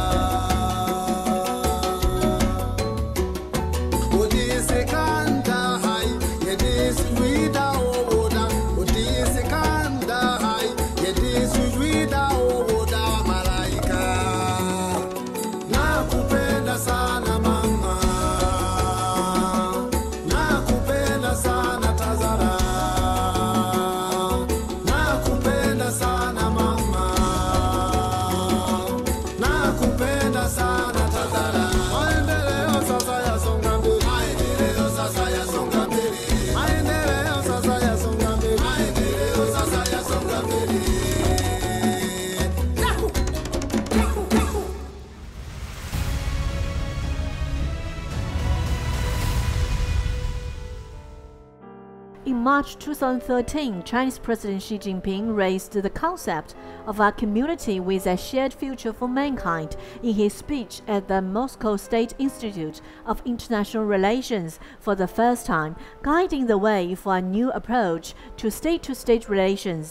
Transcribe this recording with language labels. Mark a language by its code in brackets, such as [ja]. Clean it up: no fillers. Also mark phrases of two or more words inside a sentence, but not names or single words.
[zh] 我第一次看大海，也第一次遇到我的。我第一次看大海，也第一次遇到我的马来卡。 [sw] Nakupenda sana mama, nakupenda sana Tazara, nakupenda sana mama, nakupenda sana Tazara. Maendeleo sasa yasonga mbele, maendeleo sasa yasonga mbele, maendeleo sasa yasonga mbele, maendeleo sasa yasonga mbele. [en] In March 2013, Chinese President Xi Jinping raised the concept of a community with a shared future for mankind in his speech at the Moscow State Institute of International Relations for the first time, guiding the way for a new approach to state-to-state relations.